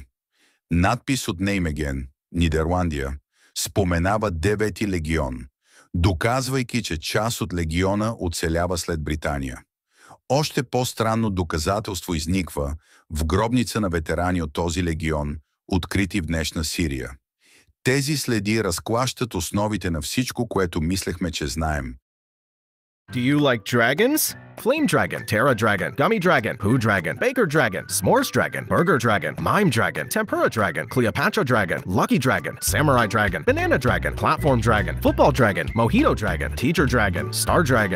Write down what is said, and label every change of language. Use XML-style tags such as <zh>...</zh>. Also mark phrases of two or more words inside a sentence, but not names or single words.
<bg>Надпис от Неймеген, Нидерландия, споменава 9-ти легион, доказвайки, че част от легиона оцелява след Британия. Още по-странно доказателство изниква в гробница на ветерани от този легион, открити в днешна Сирия. Тези следи разклащат основите на всичко, което мислехме, че знаем.</bg> <en>Do you like dragons? Flame Dragon, Terra Dragon, Gummy Dragon, Poo Dragon, Baker Dragon, S'mores Dragon, Burger Dragon, Mime Dragon, Tempura Dragon, Cleopatra Dragon, Lucky Dragon, Samurai Dragon, Banana Dragon, Platform Dragon, Football Dragon, Mojito Dragon, Teacher Dragon, Star Dragon.</en>